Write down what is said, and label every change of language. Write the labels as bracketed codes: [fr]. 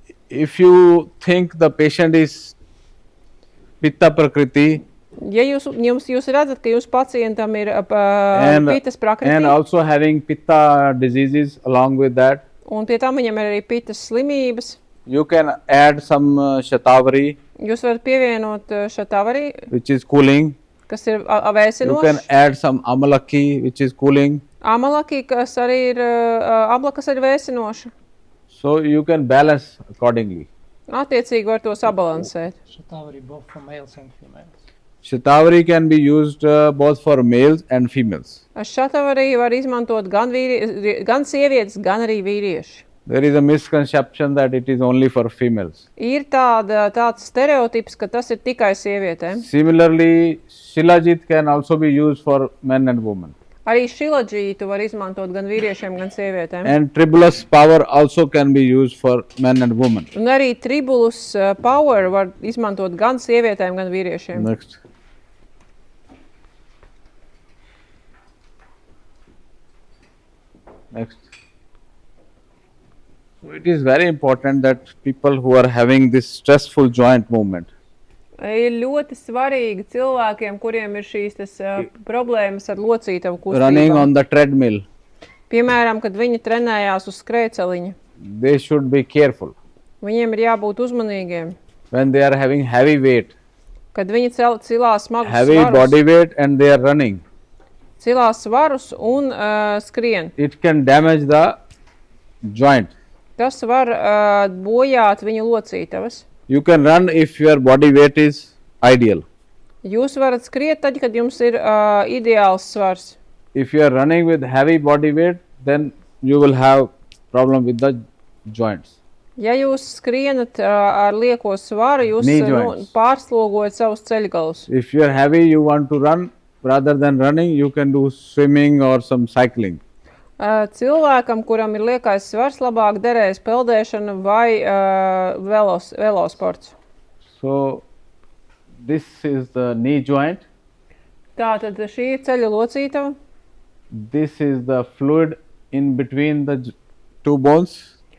[en] If you think the patient is pitta prakriti [lv] Ja jūs redzat, ka jūsu pacientam ir pitas [en] and [lv] prakriti, [en] also having pitta diseases along with that, [lv] un pie tam viņam ir arī pitas slimības, [en] you can add some shatavari, [lv] jūs varat pievienot šatavari, [en] which is cooling. [lv] kas ir [en] You can [lv] vēsinošs, [en] add some amalaki, which is cooling. [lv] amalaki, kas arī ir abla, kas ir vēsinoša. [en] So you can balance accordingly. [lv] Attiecīgi var to sabalansēt. [en] Shatavari both for males and females. Shatavari can be used both for males and females. [lv] Šatavari var izmantot gan sievietes, gan arī vīrieši. [en] There is a misconception that it is only for females. [lv] Ir tāds stereotips, ka tas ir tikai sievietēm. [en] Similarly, Shilajit can also be used for men and women. [lv] Arī šilajītu var izmantot gan vīriešiem, gan sievietēm. [en] And tribulus power also can be used for men and women. [lv] Un arī tribulus power var izmantot gan sievietēm, gan vīriešiem. [en] Next. Next. So it is very important that people who are having this stressful joint movement, [lv] Ir ļoti svarīgi cilvēkiem, kuriem ir šīs problēmas ar locītavu [en] running [lv] kustībām. [en] on the treadmill, [lv] Piemēram, kad viņi trenējās uz skrējceliņa, [en] they should be careful. [lv] viņiem ir jābūt uzmanīgiem. [en] When they are having heavy weight, [lv] Kad viņi cilā smagus [en] heavy body weight and they are running, [lv] cilā svarus un skrien. [en] it can damage the joint. [lv] Tas var bojāt viņu locītavas. [en] You can run if your body weight is ideal. [lv] Jūs varat skriet tad, kad jums ir ideāls svars. [en] If you are running with heavy body weight, then you will have problem with the joints. [lv] Ja jūs skrienat ar lieko svaru, jūs [en] Knee joints. [lv] pārslogojat savus ceļgalus. [en] If you are heavy, you want to run, rather than running, you can do swimming or some cycling. [lv] Cilvēkam, kuram ir liekais svars, labāk derēs peldēšana vai velosports. [en] So this is the knee joint. [lv] Tātad šī ir ceļa locītava. [en] This is the fluid in between the two bones,